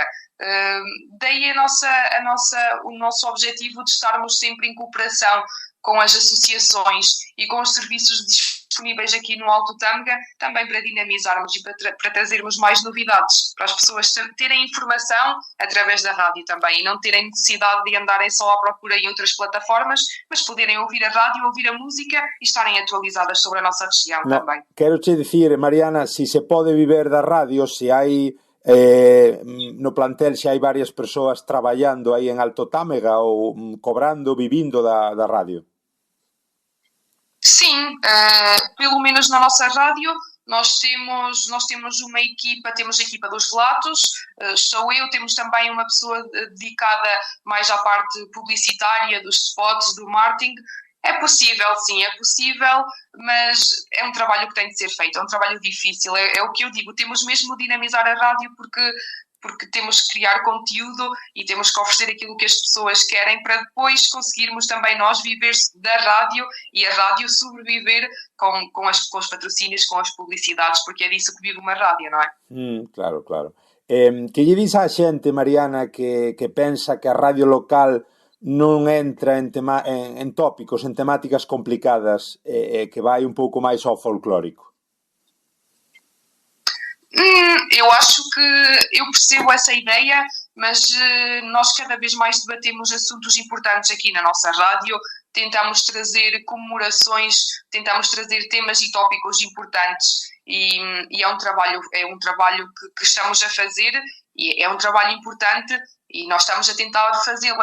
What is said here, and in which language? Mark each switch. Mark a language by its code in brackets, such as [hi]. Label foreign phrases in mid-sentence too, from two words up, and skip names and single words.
[pt] Daí o nosso objetivo de estarmos sempre em cooperação com as associações e com os serviços disponíveis aqui no Alto Tâmega, também para dinamizarmos e para trazermos mais novidades, para as pessoas terem informação através da rádio também, e não terem necessidade de andarem só à procura em outras plataformas, mas poderem ouvir a rádio, ouvir a música e estarem atualizadas sobre a nossa região também. [gl] Quero te dicir, Mariana, se pode viver da radio, se hai no plantel, se hai varias persoas traballando aí en Alto Tâmega ou cobrando, vivindo da radio. [pt] Sim, pelo menos na nossa rádio nós temos uma equipa, temos a equipa dos relatos, sou eu, temos também uma pessoa dedicada mais à parte publicitária, dos spots, do marketing. É possível, sim, é possível, mas é um trabalho que tem de ser feito, é um trabalho difícil, é o que eu digo, temos mesmo de dinamizar a rádio porque temos que criar conteúdo e temos que oferecer aquilo que as pessoas querem para depois conseguirmos também nós viver da rádio e a rádio sobreviver com os patrocínios, com as publicidades, porque é disso que vive uma rádio, não é? Claro. [gl] Que lle dis á xente, Mariana, que pensa que a radio local non entra en tópicos, en temáticas complicadas, que vai un pouco máis ao folclórico? [pt] Eu acho que eu percebo essa ideia, mas nós cada vez mais debatemos assuntos importantes aqui na nossa rádio, tentamos trazer comemorações, tentamos trazer temas e tópicos importantes e é um trabalho que estamos a fazer e é um trabalho importante e nós estamos a tentar fazê-lo.